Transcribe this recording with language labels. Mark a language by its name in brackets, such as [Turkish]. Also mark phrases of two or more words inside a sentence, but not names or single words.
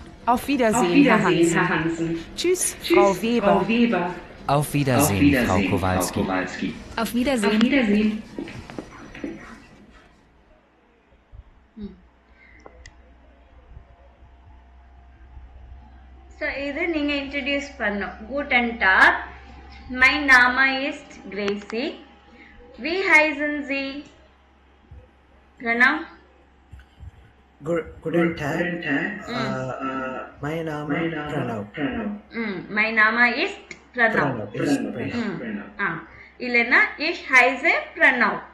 [German] Auf Wiedersehen, Herr Hansen. Tschüss, Frau Weber. Auf Wiedersehen, Frau Kowalski. Auf Wiedersehen. So, [Tamil] இது நீங்க introduce பண்ணோம். [German] Guten Tag. My Name ist Gracie. Wie heißen Sie? Pranav? Guten Tag. My Name ist Pranav. My Name ist Pranav. இல்லைன்னா ich heiße Pranav.